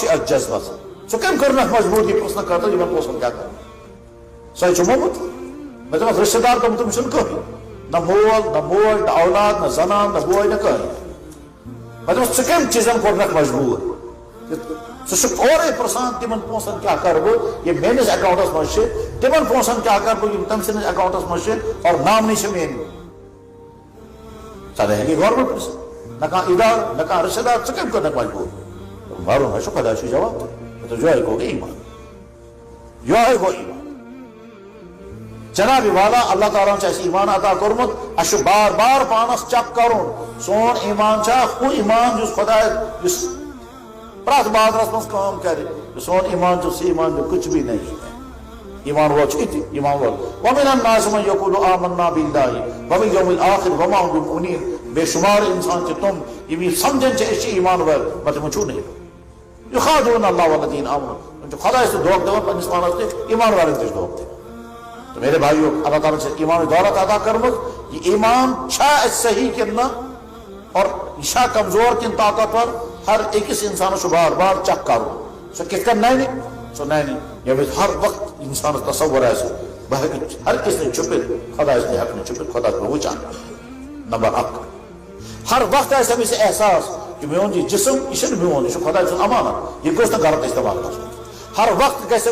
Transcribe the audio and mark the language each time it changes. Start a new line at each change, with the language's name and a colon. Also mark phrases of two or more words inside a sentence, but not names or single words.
Kashmiri: چھُ اتھ جذبس ژٕ کٔمۍ کٔرنکھ مجبوٗری پرژھنہٕ خٲطرٕ یِمن پونسن کیٛاہ کرُن سۄے چھُ موٚمُت مےٚ دوٚپُس رشتہٕ دار تِم چھُنہٕ کٕہٕنۍ نہ مول نہ موج نہ اولاد نہ زنان نہ بوے نہ کٕہٕنۍ مےٚ دوٚپُس ژٕ کٔمۍ چیٖزن کوٚرنکھ مجبوٗر ژٕ چھُکھ اورے پرژھان تِمن پونسن کیٛاہ کرٕ بہٕ یِم میٛٲنِس اکاؤنٹس منٛز چھِ تِمن پونسن کیٛاہ کرٕ بہٕ یِم تٔمۍ سٕنٛدِس اکاؤنٹس منٛز چھِ اور نامنی چھِ میٛٲنی ژٕ ہیٚکہِ گورمنٹ پرژھِتھ نہ کانٛہہ ادارٕ نہ کانٛہہ رشتہٕ دار ژٕ کٔمۍ کوٚرنکھ مجبوٗر وارُن حظ چھُ خۄداے چھُ جواب دِوان یِہوٚے گوٚو ایمان یِہوٚے گوٚو ایمان جناب والا اللہ تعالیٰ چھُ اَسہِ ایمان عطا کوٚرمُت اَسہِ چھُ بار بار پانس چیک کرُن سون ایمان چھا ہُہ ایمان یُس خۄداے یُس پرٛٮ۪تھ بازرس منٛز کٲم کرِ سون ایمان چھُ سُہ ایمان
Urdu: جو کچھ بھی نہیں ہے
Kashmiri: ایمان وول چھُ اِتہِ ایمان وول
Arabic: وَمِنَ النَّاسِ مَن یَقوٗلُ آمَنَّا بِاللَّهِ وَبِالْيَوْمِ الْآخِرِ وَمَا هُم بِمُؤْمِنِينَ
Kashmiri: بے شمار انسان چھِ تِم یِم یہِ سمجھان چھِ أسۍ چھِ ایمان وٲلۍ مگر تِمن چھُو نہٕ
Arabic: یُخادعوٗنَ اللَّهَ وَالَّذِينَ آمَنُوا
Kashmiri: تِم چھِ خۄدایس تہِ دھوکہٕ دِوان پننِس پانس تہِ ایمان والٮ۪ن تہِ چھِ دھوکہٕ دِوان
Urdu: تو میرے بھائیو اللہ تعالیٰ سے
Kashmiri: ایمان دولت عطا کٔرمٕژ یہ ایمان چھا اَسہِ صحیح کِنہٕ نہ اور یہ چھا کمزور کِنہٕ طاقتور ہر أکِس انسانس چھُ بار بار چیک کرُن سُہ کِتھ کٔنۍ ننہِ سُہ ننہِ ییٚمہِ وِزِ ہر وقت انسانس تصور آسہِ بہٕ ہیٚکہٕ ہر کٲنٛسہِ نہٕ چھُپِتھ خۄدایس تہِ ہیٚکہٕ نہٕ چھُپِتھ خۄدا چھُ مےٚ وٕچھان نمبر 1 ہر وقت آسہِ أمِس یہِ احساس کہ میون یہ جسم یہ چھُنہٕ میون یہ چھُ خۄداے سُنٛد امانت یہ گوٚژھ نہٕ غلط استعمال گژھُن ہر وقت گژھِ